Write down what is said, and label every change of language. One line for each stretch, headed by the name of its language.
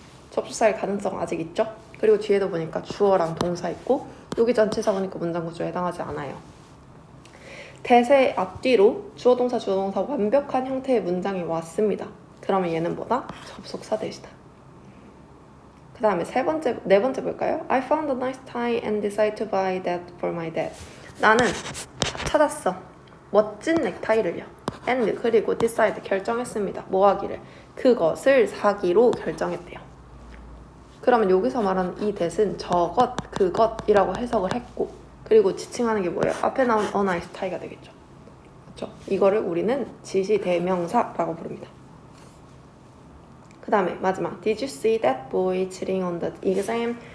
Korean: 접속사일 가능성 아직 있죠? 그리고 뒤에도 보니까 주어랑 동사 있고 여기 전치사 보니까 문장 구조에 해당하지 않아요. that의 앞뒤로 주어 동사 완벽한 형태의 문장이 왔습니다. 그러면 얘는 뭐다? 접속사 that이다. 그 다음에 네 번째 볼까요?
English: I found a nice tie and decided to buy that for my dad.
Korean: 나는 찾았어. 멋진 넥타이를요. and 그리고
English: decide
Korean: 결정했습니다. 뭐 하기를? 그것을 사기로 결정했대요. 그러면 여기서 말하는 이 that은 저것, 그것이라고 해석을 했고 그리고 지칭하는 게 뭐예요? 앞에 나온
English: a nice tie
Korean: 가 되겠죠. 그렇죠? 이거를 우리는 지시대명사라고 부릅니다. 그 다음에 마지막
English: Did you see that boy cheating on the exam?